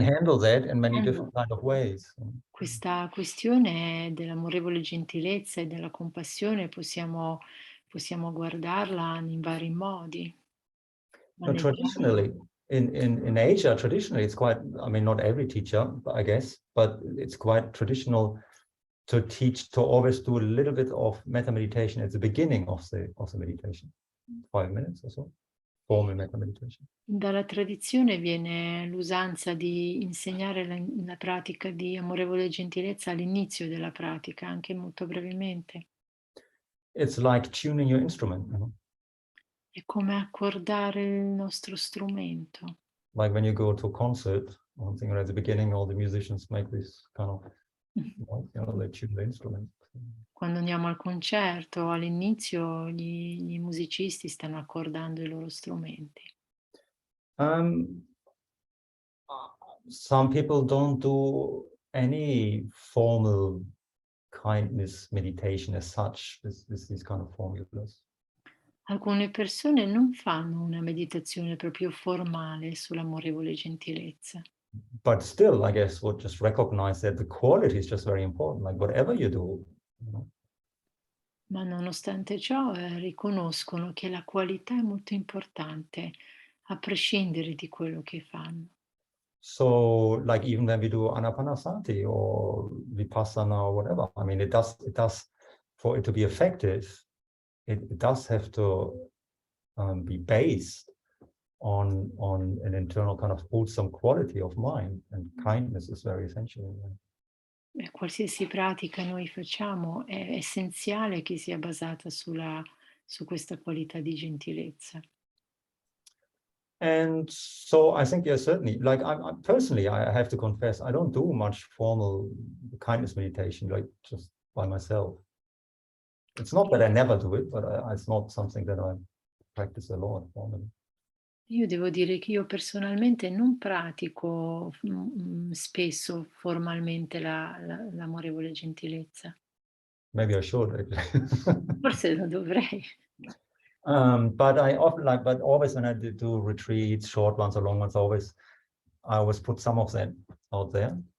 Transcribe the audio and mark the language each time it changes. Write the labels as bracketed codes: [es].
[en] handle that in many different kind of ways. [it] Questa questione dell'amorevole gentilezza e della compassione possiamo guardarla in vari modi. [en] Traditionally, in Asia, traditionally it's quite, I mean, not every teacher, I guess, but it's quite traditional to teach, to always do a little bit of metta meditation at the beginning of the meditation, 5 minutes or so, formal metta meditation. [it] Dalla tradizione viene l'usanza di insegnare la pratica di amorevole gentilezza all'inizio della pratica, anche molto brevemente. [en] It's like tuning your instrument. [it] È come accordare il nostro strumento. [en] Like when you go to a concert, one thing at the beginning, all the musicians make this kind of, they tune the instrument. [it] Quando andiamo al concerto, all'inizio gli musicisti stanno accordando i loro strumenti. [en] Some people don't do any formal kindness meditation as such, with these kind of formulas. [it] Alcune persone non fanno una meditazione proprio formale sull'amorevole gentilezza. [en] But still, I guess, would just recognize that the quality is just very important, like whatever you do. [it] Ma nonostante ciò riconoscono che la qualità è molto importante, a prescindere di quello che fanno. [en] So, like even when we do anapanasati or vipassana or whatever, I mean, it does for it to be effective, it does have to be based on an internal kind of wholesome quality of mind, and kindness is very essential. [it] Qualsiasi pratica noi facciamo è essenziale che sia basata su questa qualità di gentilezza. [en] And so I think, yeah, certainly, like I personally, I have to confess, I don't do much formal kindness meditation, like just by myself. It's not that I never do it, but it's not something that I practice a lot formally. [it] Io devo dire che io personalmente non pratico spesso formalmente l'amorevole gentilezza. [en] Maybe I should, actually. [it] Forse lo dovrei. [en] But I often but always when I do retreats, short ones or long ones, I always put some of that out there.